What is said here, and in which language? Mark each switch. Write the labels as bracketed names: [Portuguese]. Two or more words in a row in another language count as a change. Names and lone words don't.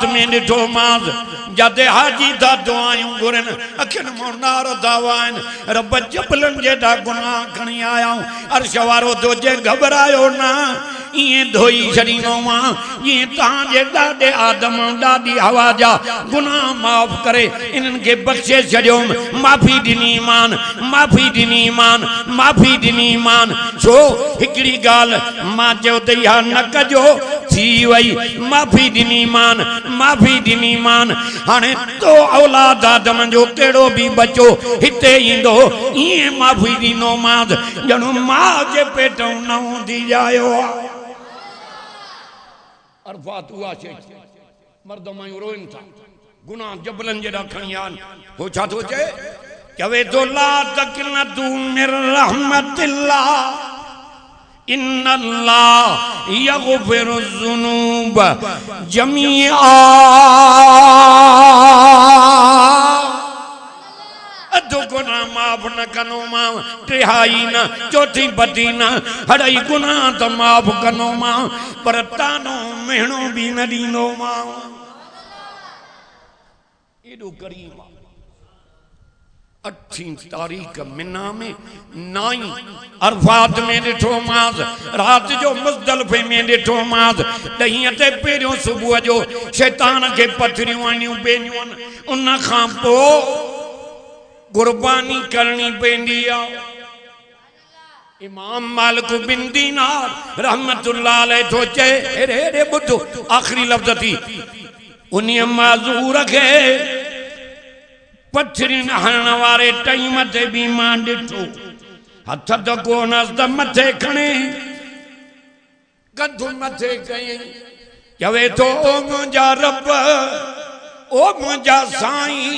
[Sindhi] में ॾिठो मास जाते हाजी था दुआयूं घुरन अखिन मों नार दावाइन रब जबलन जेड़ा गुनाह खणी आयाऊं अर्श वारो तुझे घबरायो ना ये धोई छड़ीनो मां ये तां जे ॾाॾे आदम ॾाॾी हवा जा गुनाह माफ़ करे इन्हन के बख्शे छड़ियो माफ़ी ॾिनी मान छो हिकड़ी गाल मां चयो त इहा न कजो थी वई माफ़ी ॾिनी मान हाणे तो औलाद आदम जो केड़ो भी बचो हिते ईंदो ये माफ़ी ॾिनो मां ॼणो मां जे पेटों न हूंदी जायो अरफात हुआ छे मर्द मायूं रोइन था गुनाह जबलन जेड़ा खणी आन हो छा थो चए चवे तो [Arabic] لا تقنطوا من رحمة الله إن الله يغفر ذنوب جميعا [Sindhi] अधो गुनाह माफ न कनो मां टिहाई न चौथी बदी न हड़ई गुनाह तो माफ कनो मां पर तानो मेहणो भी न ॾींदो मां एॾो करीम 8 तारीख़ मिना में 9 अरफात में ॾिठो मास रात जो मुज़दलिफ़े में ॾिठो मास 10 ते पहिरियों सुबुह जो शैतान के पथरियूं आनियूं पेनियूं उन खां पोइ कुर्बानी करनी पेंदी आ इमाम मालिक बिन दीनार [Arabic] رحمة الله عليه [Sindhi] तो चे रे बुद्धो आखिरी लफ्ज़ थी उन्हीं माज़ूर रखे पत्थरिन हरण वारे टाइम ते भी मां डिठो हथ तो कोनस द मथे खणे कंधु मथे कई चवे तो ओ मुंहिंजा रब ओ मुंहिंजा साईं